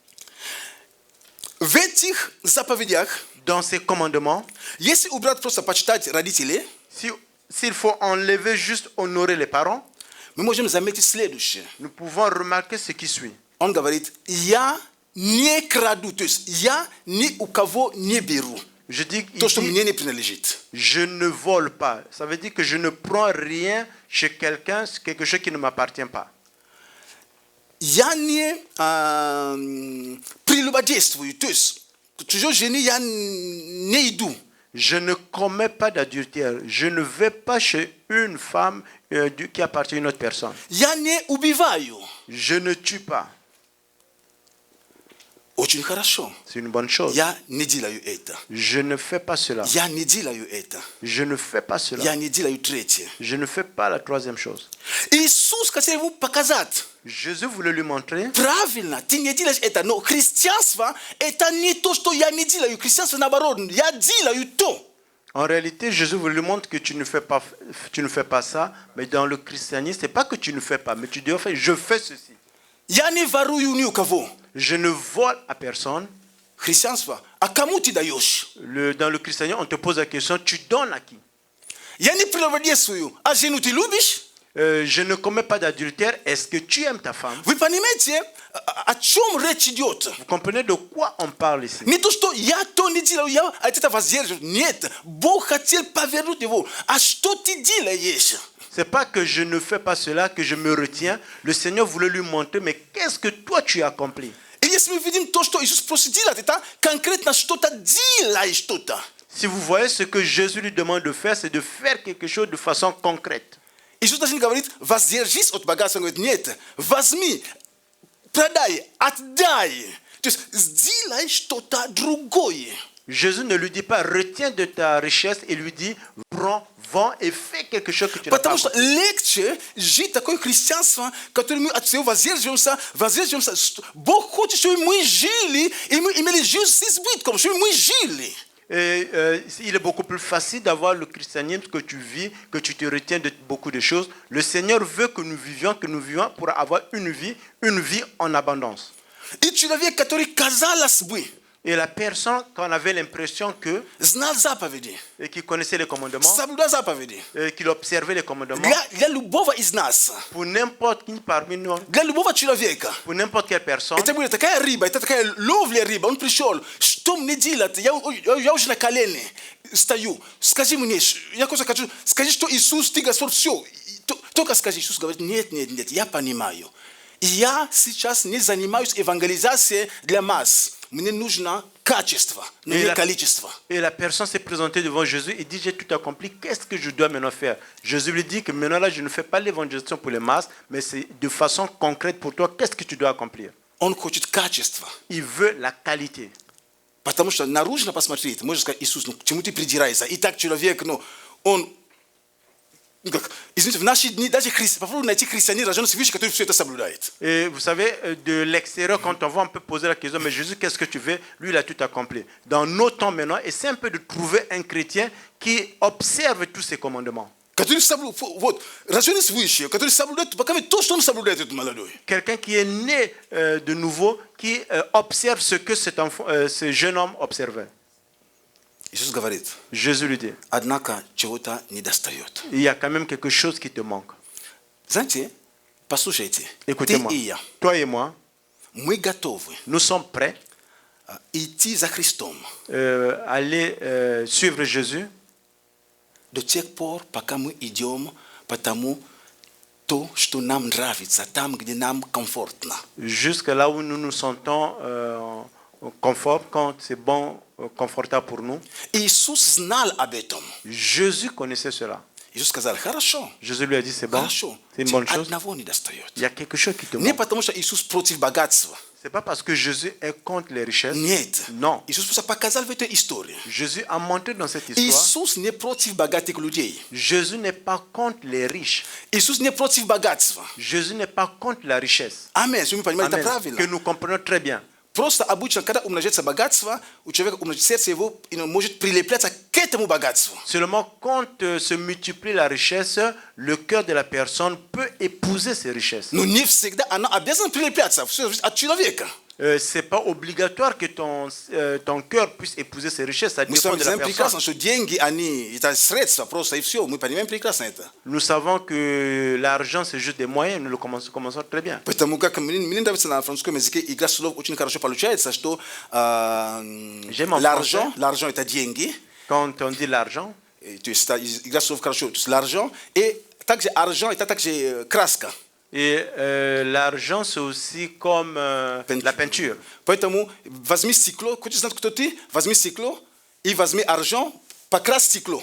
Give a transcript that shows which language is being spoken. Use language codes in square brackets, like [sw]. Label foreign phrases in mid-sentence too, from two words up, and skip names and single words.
[ru] В этих заповедях, [fr] Dans ces commandements, [ru] если убрать просто почитать родителей, [fr] s'il faut enlever juste honorer les parents, [ru] мы можем заметить следующее. [fr] nous pouvons remarquer ce qui suit. [ru] Он говорит, я не краду, то есть я ни у кого не беру [fr] Je dis, il [ru] то, что [fr] dit, [ru] мне не принадлежит. [fr] je ne vole pas. Ça veut dire que je ne prends rien chez quelqu'un, quelque chose qui ne m'appartient pas. [ru] Я не прелюбодействую, то есть чужой жене я не иду. [fr] Je ne commets pas d'adultère. Je ne vais pas chez une femme qui appartient à une autre personne. [ru] Я не убиваю. [fr] Je ne tue pas. [ru] Очень хорошо. [fr] C'est une bonne chose. [ru] Я не делаю это. [fr] Je ne fais pas cela. [ru] Я не делаю это. [fr] Je ne fais pas cela. [ru] Я не делаю третье. [fr] Je ne fais pas la troisième chose. [ru] Иисус хотел ему показать. [fr] Jésus voulait lui montrer, [ru] Правильно, ты не делаешь это, но христианство это не то, что я не делаю. Христианство наоборот, я делаю то. [fr] en réalité, Jésus voulait lui montrer que tu ne fais pas ça, mais dans le christianisme, c'est pas que tu ne fais pas, mais tu dis, enfin, je fais ceci. [ru] Я не ворую ни у кого. [fr] Je ne vole à personne. [ru] Христианство, а кому ты даешь? [fr] Dans le christianisme, on te pose la question, tu donnes à qui? [ru] Я не прелюбодействую, а жену ты любишь? [fr] je ne commets pas d'adultère, est-ce que tu aimes ta femme? [ru] Вы понимаете, о чем речь идет? [fr] Vous comprenez de quoi on parle ici? [ru] Не то, что я то не делал, я от этого воздерживаюсь. Нет, Бог хотел повернуть его. А что ты делаешь? [fr] C'est pas que je ne fais pas cela, que je me retiens. Le Seigneur voulait lui montrer, mais qu'est-ce que toi tu as accompli? [ru] И если мы видим то, что Иисус просит делать, это конкретно что-то делай что-то. [fr] Si vous voyez ce que Jésus lui demande de faire, c'est de faire quelque chose de façon concrète. [ru] Иисус даже не говорит, воздержись от богатства. Он говорит, нет, возьми, продай, отдай. То есть сделай что-то другое. [fr] Jésus ne lui dit pas, retiens de ta richesse, et lui dit, prends, vends et fais quelque chose que tu n'as pas [ru] Потому что [fr] accompli. [ru] легче жить такое христианство, которое мы от всего воздерживаемся. Бог хочет, чтобы мы жили, и мы имели жизнь с избытком, чтобы мы жили. [fr] Et, il est beaucoup plus facile d'avoir le christianisme que tu vis, que tu te retiens de beaucoup de choses. Le Seigneur veut que nous vivions pour avoir une vie en abondance. [ru] И человек, который, казалось бы, [fr] Et la personne, quand on avait l'impression que, [ru] знал заповеди, [fr] et qui connaissait les commandements, [ru] соблюдал заповеди, [fr] et qu'il observait les commandements, [ru] для любого из нас, [fr] pour n'importe qui parmi nous, [ru] для любого человека, [fr] pour n'importe quelle personne, [ru] это будет такая рыба, это такая ловля рыба. Он пришел, что мне делать? Я уже на колени стою. Скажи мне, я просто хочу, скажи, что Иисус, ты Господь, все. Только скажи. Иисус говорит, нет, я понимаю. Я сейчас не занимаюсь евангелизацией для масс. Мне нужно качество, но не количество. [fr] Et la personne s'est présentée devant Jésus et dit, j'ai tout accompli, qu'est-ce que je dois maintenant faire? Jésus lui dit que maintenant là, je ne fais pas l'évangélisation pour les masses, mais c'est de façon concrète pour toi, qu'est-ce que tu dois accomplir? [ru] Он хочет качество. [fr] Il veut la qualité. [ru] Потому что наружно посмотреть, можно сказать, Иисус, ну к чему ты придираешься? И так человек, ну, он... Извините, в наши дни даже попробуй найти христианина, рожденный свыше, который все это соблюдает. [fr] Et vous savez, de l'extérieur, quand on voit, on peut poser la question, mais Jésus, qu'est-ce que tu fais? Lui, il a tout accompli. Dans nos temps maintenant, c'est un peu de trouver un chrétien qui observe tous ces commandements. [ru] Который соблюдает, вот, рожденный свыше, который соблюдает, пока то, что он соблюдает, этот молодой. [fr] Quelqu'un qui est né de nouveau, qui observe ce que ce jeune homme observait. [ru] Иисус говорит, [fr] Jésus lui dit, [ru] однако чего-то недостает. [fr] il y a quand même quelque chose qui te manque. [ru] Знаете, послушайте, ты [fr] Écoutez-moi, [ru] и я, [fr] toi et moi, [ru] мы готовы [fr] nous sommes prêts [ru] идти за Христом [fr] à aller suivre Jésus [ru] до тех пор, пока мы идем по тому, то, что нам нравится, там, где нам комфортно. [fr] jusque là où nous nous sentons confort, quand c'est bon, confortable pour nous. [ru] Иисус знал об этом. [fr] Jésus connaissait cela. [ru] Иисус сказал, хорошо, [fr] Jésus lui a dit, c'est bon, [ru] хорошо, [fr] c'est une bonne chose. [ru] одного недостает. [fr] Il y a quelque chose qui te [ru] Не [fr] manque. [ru] потому, что Иисус против богатства. [fr] C'est pas parce que Jésus est contre les richesses. [ru] Нет. [fr] Non. [ru] Иисус просто показал в этой истории. [fr] Jésus a montré dans cette histoire. [ru] Иисус не против богатых людей. [fr] Jésus n'est pas contre les riches. [ru] Иисус не против богатства. [fr] Jésus n'est pas contre la richesse. [ru] Аминь. Вы понимаете, это [fr] Amen. [ru] правильно. [fr] Que nous comprenons très bien. [ru] Просто обычно, когда умножается богатство, у человека сердце его может прилепляться к этому богатству. [fr] Seulement quand se multiplie la richesse, le cœur de la personne peut épouser ces richesses. [ru] Но не всегда она обязана прилепляться. Все зависит от человека. [fr] C'est pas obligatoire que ton cœur puisse épouser ces richesses. Ça [ru] Мы с [fr] dépend [ru] вами [fr] de la [ru] знаем прекрасно, [fr] personne. [ru] что деньги, они, это средства просто, и все. Мы понимаем прекрасно это. [fr] Nous savons que l'argent, c'est juste des moyens. Nous le commençons très bien. [ru] Поэтому, как мне нравится на французском языке, игра слов очень хорошо получается, что l'argent это деньги, [fr] Quand on dit l'argent, [ru] то есть игра слов хорошо, то есть l'argent, и также argent это также краска. [fr] et l'argent, c'est aussi comme la peinture. [ru] Поэтому возьми стекло, хочешь знать, кто ты? Возьми стекло и возьми argent, покрась стекло.